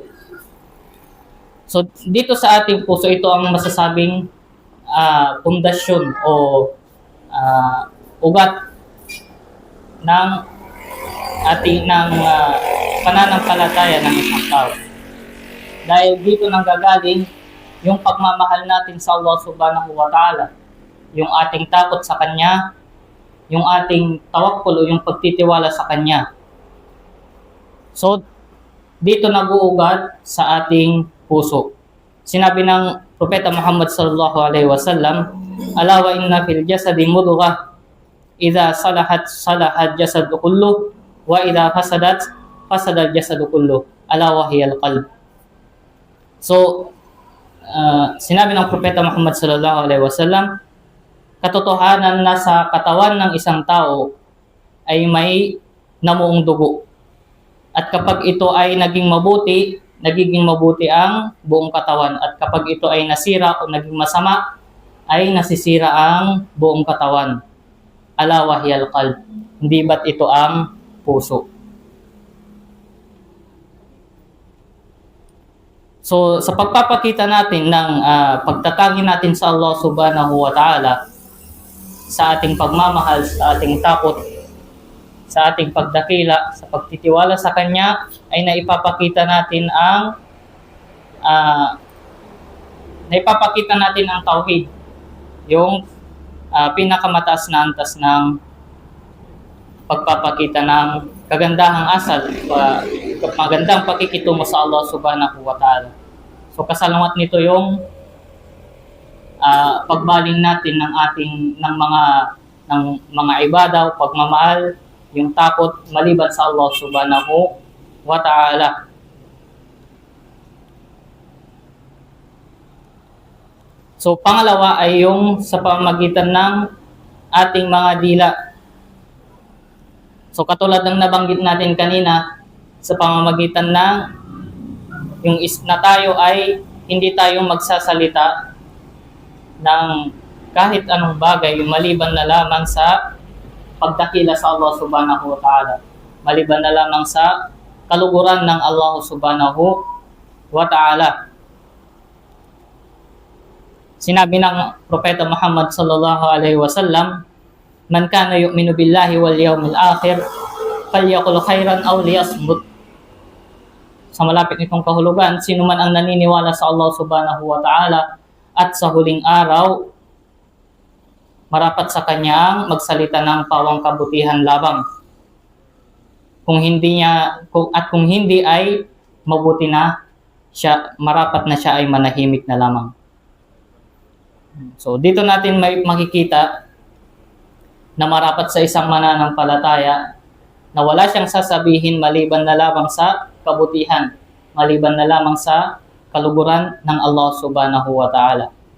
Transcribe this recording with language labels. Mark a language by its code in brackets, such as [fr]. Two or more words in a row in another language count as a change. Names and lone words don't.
[tl] So, dito sa ating puso, ito ang masasabing pundasyon o ugat ng pananampalataya ng isang tao. Dahil dito nanggagaling yung pagmamahal natin sa Allah [ar] سبحانه وتعالى, [tl] yung ating takot sa Kanya, yung ating tawakkul o yung pagtitiwala sa Kanya. So, dito nag-uugat sa ating puso. Sinabi ng Propeta [ar] Muhammad صلى الله عليه وسلم، ألا وإن في الجسد مضغة، إذا صلحت صلحت الجسد كله، وإذا فسدت فسدت الجسد كله، ألا وهي القلب. [tl] So, sinabi ng Propeta Muhammad [ar] صلى الله عليه وسلم, [tl] katotohanan na sa katawan ng isang tao ay may namuong dugo. At kapag ito ay naging mabuti ang buong katawan. At kapag ito ay nasira o naging masama, ay nasisira ang buong katawan. [ar] ألا وهي القلب. [tl] Hindi ba't ito ang puso? So, sa pagpapakita natin ng pagtatangi natin sa Allah [ar] سبحانه وتعالى, [tl] sa ating pagmamahal, sa ating takot, sa ating pagdakila, sa pagtitiwala sa Kanya, ay naipapakita natin ang tauhid, yung pinakamataas na antas ng pagpapakita ng kagandahang asal, magandang pakikitungo sa Allah [ar] سبحانه وتعالى. [tl] So kasalamat nito yung pagbaling natin ng mga ibada o pagmamahal, yung takot maliban sa Allah [ar] سبحانه وتعالى. [tl] So pangalawa ay yung sa pamamagitan ng ating mga dila. So katulad ng nabanggit natin kanina, sa pamamagitan ng na tayo ay hindi tayo magsasalita ng kahit anong bagay maliban na lamang sa pagdakila sa Allah [ar] سبحانه وتعالى, [tl] maliban na lamang sa kaluguran ng Allah [ar] سبحانه وتعالى. [tl] Sinabi ng Propeta [ar] Muhammad صلى الله عليه وسلم، من كان يؤمن بالله واليوم الآخر فليقل خيرا أو ليصمت." [tl] Sa malapit nitong kahulugan, sino man ang naniniwala sa Allah [ar] سبحانه وتعالى [tl] at sa huling araw, marapat sa kanya magsalita ng pawang kabutihan labang. Kung hindi ay mabuti na siya, marapat na siya ay manahimik na lamang. So dito natin may makikita na marapat sa isang mananampalataya na wala siyang sasabihin maliban na lamang sa kabutihan, maliban na lamang sa kaluguran ng Allah [ar] سبحانه وتعالى.